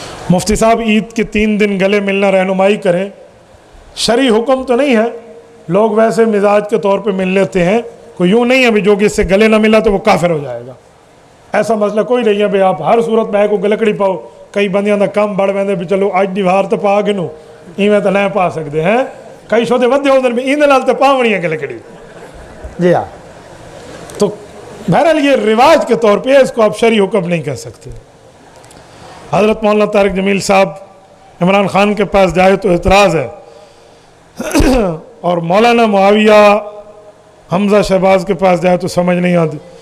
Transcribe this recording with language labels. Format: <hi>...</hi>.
<ur>مفتی صاحب عید کے 3 دن گلے ملنا رہنمائی کریں. شرعی حکم تو نہیں ہے, لوگ ویسے مزاج کے طور پہ مل لیتے ہیں. کوئی یوں نہیں ہے بھی جو کہ اس سے گلے نہ ملا تو وہ کافر ہو جائے گا, ایسا مسئلہ کوئی نہیں ہے. بھائی آپ ہر صورت میں کو</ur> <pa>گلکڑی پاؤ. کئی بندیاں دا کم بڑھ ویندے بھی چلو اج دی وار تو پا گنو, ایویں تو نہ پا سکتے ہیں. کئی شودے ودے ہوندے بھی ایندے نال تے پاونی ہے گلکڑی.</pa> <ur>جی ہاں, تو بہرحال یہ رواج کے طور پہ اس کو آپ شرعی حکم نہیں کہہ سکتے. حضرت مولانا طارق جمیل صاحب عمران خان کے پاس جائے تو اعتراض ہے, اور مولانا معاویہ حمزہ شہباز کے پاس جائے تو سمجھ نہیں آتی.</ur>